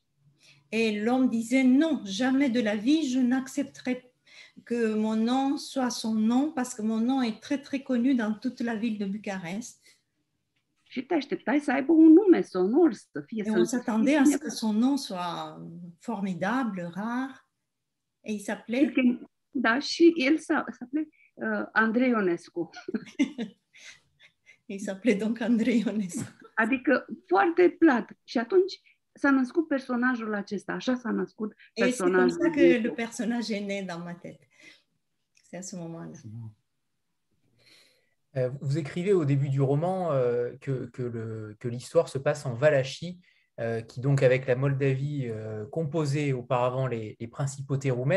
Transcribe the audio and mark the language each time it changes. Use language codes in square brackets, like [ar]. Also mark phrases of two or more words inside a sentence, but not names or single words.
[fr] Et l'homme disait, non, jamais de la vie, je n'accepterai que mon nom soit son nom, parce que mon nom est très, très connu dans toute la ville de Bucarest. [ro] Și te așteptai să aibă un nume sonor, să fie... [fr] Et on s'attendait à ce que son nom soit formidable, rare. Et il s'appelait... [ro] Da, și el s'appelait Andrei Ionescu. [fr] Il s'appelait donc Andrei Ionescu. [ro] Adică foarte plat. Și atunci s-a născut personajul acesta, așa s-a născut personajul. [fr] Et c'est comme ça que le personnage est né dans ma tête. C'est à ce moment-là. Vous écrivez au début du roman que l'histoire se passe en Valachie, qui donc avec la Moldavie composait auparavant les principautés roumaines.